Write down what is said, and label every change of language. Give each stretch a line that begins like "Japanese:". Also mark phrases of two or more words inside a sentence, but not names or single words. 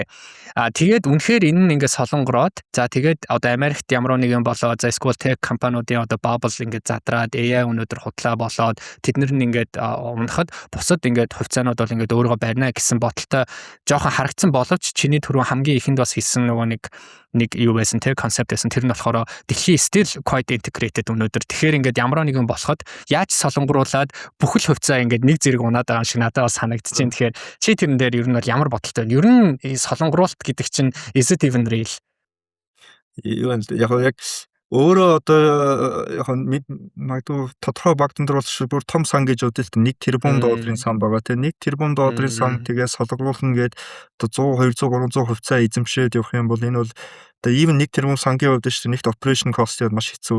Mongolian: Тэгээд үнэхээр энэ нь ингээд солонгороод за тэгээд одоо Америкт ямар нэг юм болоод за эсвэл tech компаниудын одоо bubble ингээд задраад AI өнөөдөр худлаа болоод тэднэр нь ингээд унахад бусад ингээд хувьцаанууд бол ингээд өөрийгөө барина гэсэн бодолтой жоохон харагдсан боловч чиний түрүү хамгийн ихэнд бас хэлсэн нөгөө нэг юу байсан те концепт байсан тэр нь болохоор дэлхий
English: still quite integrated
Mongolian: өнөөдөр тэгэхээр ингээд ямар нэгэн болоход яаж солонгоруулад бүхэл хувьцаа ингээд нэг зэрэг унаад байгаа шиг надад бас санагдчихээн тэгэхээр чи тэрэн дээр ер нь бол ямар бодолтой вэ? Ер нь солонгоруулалт гэдэг чинь
English: is it even real?
Mongolian: Юу вэ? Яг өөрөө одоо яг магадгүй тодорхой багтан дээр бол бүр том сан гэж үзэл тэ 1 тэрбум долларын сан байгаа те 1 тэрбум долларын сан тэгээ солонгоруулна гээд одоо 100 200 300 хувьцаа эзэмшээд явах юм бол энэ бол одоо even 1 тэрбум сангийн хувьд шүү дээ нэгт
English: operation cost
Mongolian: яд маш хэцүү.